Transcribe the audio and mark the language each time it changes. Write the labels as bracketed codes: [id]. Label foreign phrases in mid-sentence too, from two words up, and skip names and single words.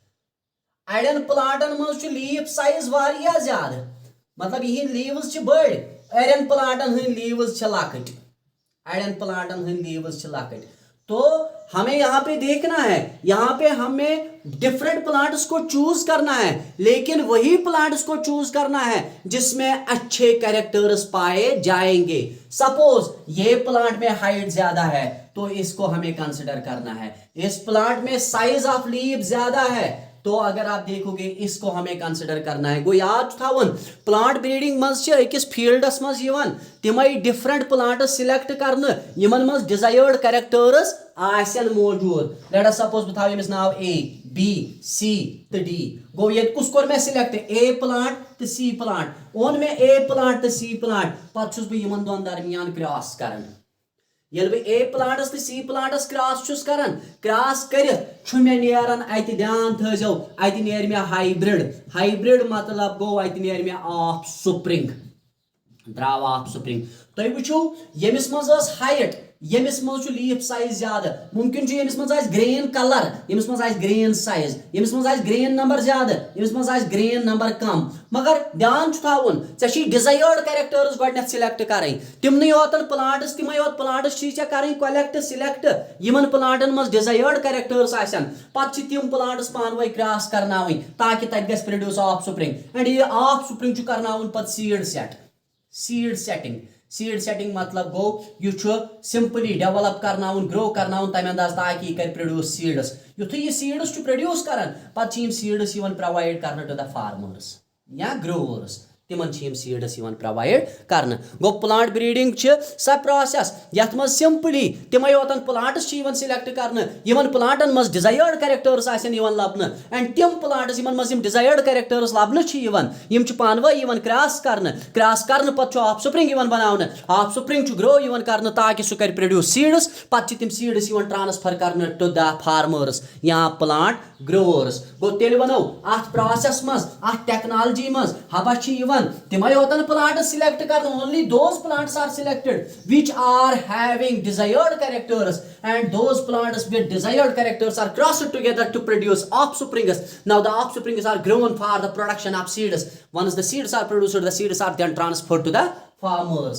[ks] अड़न प्लांटन मज लीफ साइज ज्यादा मतलब यह लीव्स बड़ अड़न प्लांटन हंद लीव्स लकट [hi] अड़न प्लांटन हंद लीव्स लकट तो हमें यहाँ पे देखना है यहाँ पे हमें [en] different plants [hi] को चूज करना है लेकिन वही प्लांट्स को चूज करना है जिसमें अच्छे कैरेक्टर्स पाए जाएंगे। सपोज ये प्लांट में हाइट ज्यादा है तो इसको हमें कंसिडर करना है, इस प्लांट में [en] size of leave [hi] ज्यादा है तो अगर आप देखोगे इसको हमें कंसिडर करना है। [ks] गो याद थावन [en] plant breeding [ks] मज अकिस फील्डस मज तिमय [en] different plants [ks] सिलेक्ट करने यमन मज [en] desired characters [ks] आसन मौजूद। [en] let us suppose [ks] बह थव नाव ए बी सी तो डी। गो ये कुस कोर मैं [en] select A plant [ks] तो सी प्लांट ओन में ए प्लांट तो सी प्लांट पत बह दोन दरमियान क्रॉस करन ये बह ए प्लांटस तो सी प्लांटस क्रॉस करन क्रॉस कर मे नेरान अत ध्यान थो अत नेर मे हाइब्रिड मतलब गो अत नेर मे ऑफ स्प्रिंग द्राव ऑफ स्प्रिंग। तुम वुचो यमिस मज हाइट यमिस मज [en] leaf size [ks] ज्यादा मुमकिन यमिस मज [en] grain colour [ks] यमिस मज [en] grain size [ks] यमिस मज [en] grain number [ks] ज्यादा यमिस मज [en] grain number [ks] कम मगर ध्यान थावन ऐ [en] desired characters [ks] गो सिलेक्ट करें तिमन योतन प्लांट्स तिमे योत प्लांट्स करें [en] collect select [ks] यमन प्लांटन मज [en] desired characters [ks] आसन पत तिम प्लांट्स पानवे क्रॉस करनावि ताकि तत गस [en] produce offspring and [ks] ये ऑफ स्प्रिंग करनावन पत [en] seed setting [ks] मतलब गो यह [en] simply develop [ks] करनावन ग्रो करनावन तम अंदाज ताकि यह कर [en] produce seeds [ks] युथ यह [en] seeds produce [ks] करान पत [en] seeds provide [ks] कर [en] to the farmers or growers [ks] तिमन सीड्स प्रोवाइड कर। गो [en] plant breeding [ks] सा प्रोसेस यथ मज सिंपली तिमे योतन [en] plants select [ks] कर प्लांटन मज [en] desired characters [ks] लबन एंड तिम प्लांट्स मज [en] desired characters [ks] लबन पानवे क्रॉस कर पत ऑफ स्प्रिंग बनाने ऑफ स्प्रिंग ग्रो कर ताकि सह कर [en] produce seeds [ks] पत तिम [en] seeds transfer [ks] कर [en] to the farmers or plant growers. [ks] गो तेल वनो अत प्रोसेस मज अत टेक्नोलॉजी मज हबा तिमे योतन [en] plants select कर only those plants are selected which are having desired characters and those plants with desired characters are crossed together to produce offsprings. Now the offsprings are grown for the production of seeds. Once the seeds are produced, the seeds are then transferred to the farmers.